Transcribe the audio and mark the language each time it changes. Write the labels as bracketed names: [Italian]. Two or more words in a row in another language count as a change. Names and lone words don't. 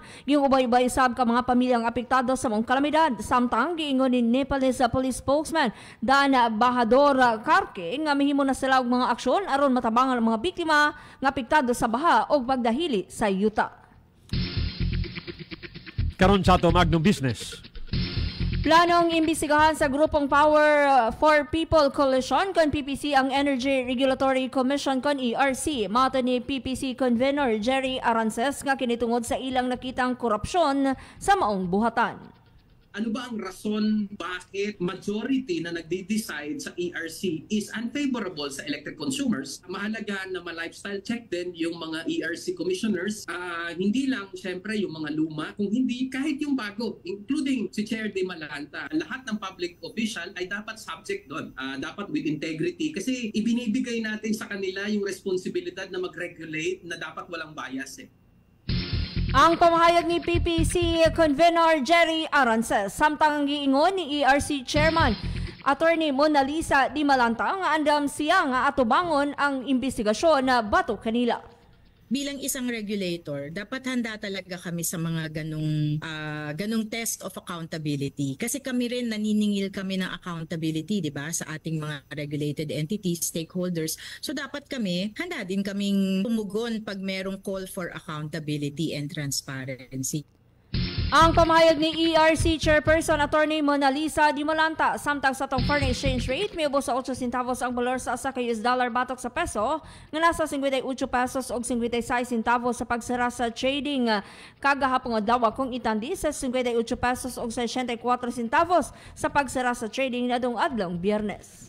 [Cebuano] Yung ubay-ubay sab ka mga pamilyang apektado sa mong kalamidad. Samtang giingon ni Nepalese Police Spokesman Dan Bahador Karke nga mihimo na sila og mga aksyon aron matabangan ang mga biktima nga apektado sa baha o pagdahili sa yuta. Karon sa ato Magnum Business. Planong imbestigahan sa grupong Power for People Coalition kon PPC ang Energy Regulatory Commission kon ERC. Mato ni PPC Convener Jerry Arances nga kinitungod sa ilang nakitang korupsyon sa maong buhatan. [Filipino] Ano ba ang rason bakit majority na nagde-decide sa ERC is unfavorable sa [English] electric consumers? [Filipino] Mahalaga na ma- [English] lifestyle check [Filipino] din yung mga [English] ERC commissioners. [Filipino] Hindi lang syempre yung mga luma, kung hindi kahit yung bago, including si Chair De Malanta. Lahat ng [English] public official [Filipino] ay dapat subject doon. Dapat [English] with integrity [Filipino] kasi ibinibigay natin sa kanila yung responsibilidad na mag-regulate na dapat walang bias eh. [Cebuano] Ang pamahayag ni PPC Convener Jerry Arances samtang giingon ni ERC Chairman Attorney Mona Lisa Di Malanta nga andam siya nga atubangon ang investigasyon na bato kanila. [Filipino] Bilang isang regulator, dapat handa talaga kami sa mga ganong [English] test of accountability. [Filipino] Kasi kami rin naniningil kami ng accountability, di ba, sa ating mga [English] regulated entities, stakeholders. [Filipino] So dapat kami, handa din kaming tumugon pag merong [English] call for accountability and transparency. [Cebuano] Ang pamahayag ni ERC Chairperson Attorney Mona Lisa Di Malanta samtang sa tong [English] foreign exchange rate [Cebuano] miubos sa 8 centavos ang valor sa asa ka US dollar batok sa peso nga nasa 58 pesos og 56 centavos sa pagsara sa trading kagahapon adlaw kung itandi sa 58 pesos og 64 centavos sa pagsara sa trading nadong adlong Biyernes.